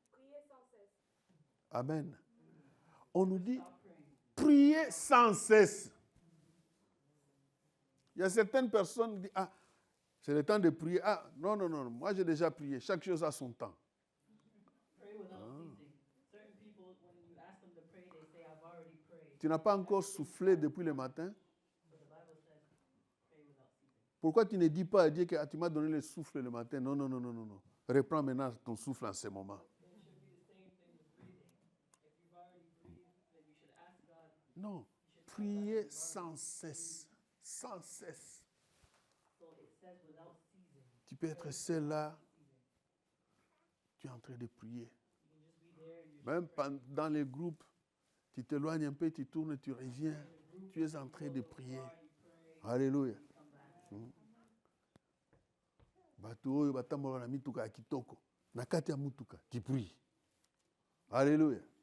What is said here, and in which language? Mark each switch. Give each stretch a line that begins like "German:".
French: Priez sans cesse. Amen. On nous dit,
English: Stop praying.
French: priez sans cesse. Il y a certaines personnes qui disent, ah, c'est le temps de prier. Ah, non, non, non, moi j'ai déjà prié. Chaque chose a son temps.
English: Pray without ceasing. Certain people, when you ask them to pray, they say, I've already prayed.
French: Tu n'as pas encore soufflé depuis le matin.
English: But the Bible says, pray without ceasing.
French: Pourquoi tu ne dis pas à Dieu que tu m'as donné le souffle le matin? Non, non, non, non, non, non. Reprends maintenant ton souffle en ce moment.
English: It should be the same thing with breathing. If you've already breathed, then you should ask God.
French: Non, priez sans cesse. Sans cesse.
English: So it says without ceasing.
French: Tu peux être seul là. Tu es en train de prier.
English: You can just be there and you're
French: Même dans les groupes, tu t'éloignes un peu, tu tournes, tu reviens. Tu es en train de prier. Alléluia.
Lingala: Bato oyo batambola na mituka ya kitoko. Na kati ya mutuka,
French: tu pries. Alléluia.